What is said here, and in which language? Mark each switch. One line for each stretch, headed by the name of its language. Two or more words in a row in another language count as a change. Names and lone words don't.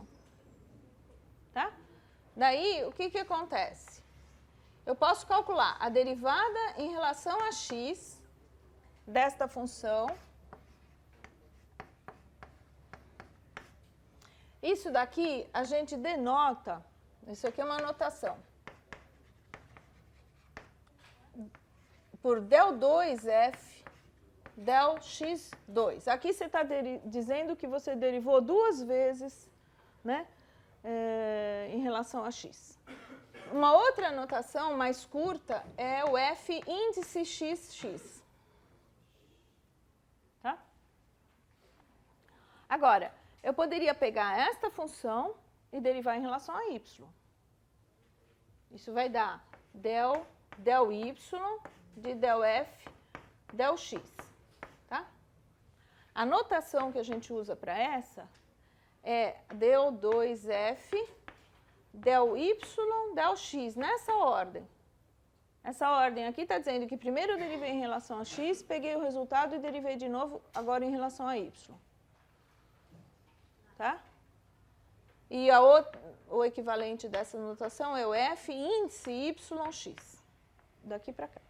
Portuguese: Tá? Daí, o que acontece? Eu posso calcular a derivada em relação a x desta função. Isso daqui a gente denota, isso aqui é uma notação, por del2f del x2. Aqui você está dizendo que você derivou duas vezes, né, em relação a x. Uma outra notação mais curta é o f índice xx. Tá? Agora, eu poderia pegar esta função e derivar em relação a y. Isso vai dar del y de del f del x. Tá? A notação que a gente usa para essa é del 2f del y del x, nessa ordem. Essa ordem aqui está dizendo que primeiro eu derivei em relação a x, peguei o resultado e derivei de novo agora em relação a y. Tá? E o equivalente dessa notação é o f índice yx, daqui para cá.